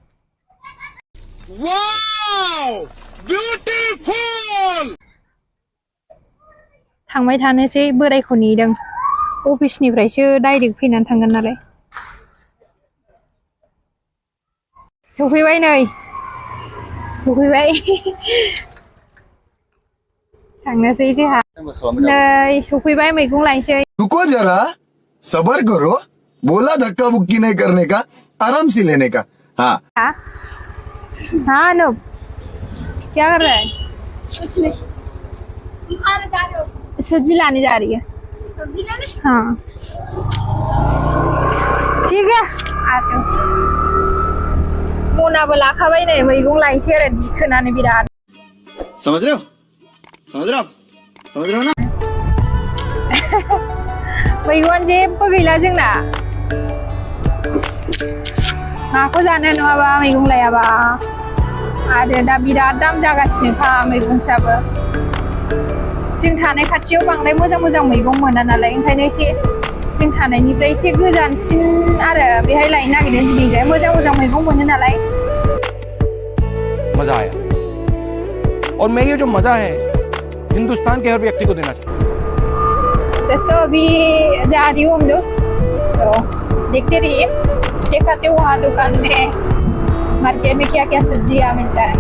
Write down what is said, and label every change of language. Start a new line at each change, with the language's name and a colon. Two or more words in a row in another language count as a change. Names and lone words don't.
English: wow beautiful
Bodo: थांबाय थानोसै बोरायखौ नेदों अफिसनिफ्रायसो डाइरेक्ट फैनानै थांगोन नालाय। सफैबाय नै सफैबाय थांनोसै जोंहा नै सफैबाय मैगं लायनोसै।
Hindi: रुको जरा सबर करो बोला धक्का बुक्की नहीं करने का आराम से लेने का। हाँ हाँ अनूप क्या कर रहा है? कुछ नहीं सब्जी लाने जा रही है। सब्जी लाने? हाँ ठीक है आते
Bodo: मनाबो लाखाबाय नै मैगं लायनोसै आरो दिखोनानै बिराद।
Hindi: समझ रहे हो ना?
Bodo: मैगं जेबो गैला जोंना माखौ जानो नङाबा मैगं लायाबा। आरो दा बिराद दाम जागासिनोखा मैगंफ्राबो। जों थानाय खाथियाव बांद्राय मोजां मोजां मैगं मोना नालाय ओंखायनो एसे जों थानायनिफ्राय एसे गोजानसिन आरो बेहाय लायनो नागिरदों। दिनैजाय मोजां मोजां मैगं मोनो नालाय।
Hindi: मजा आया और मैं ये जो मजा है हिंदुस्तान के हर व्यक्ति को देना चाहता हूँ। दोस्तों अभी जा रही हूँ हम लोग तो देखते रहिए दिखाते हैं वहाँ दुकान में मार्केट में क्या क्या सब्जियाँ मिलता है।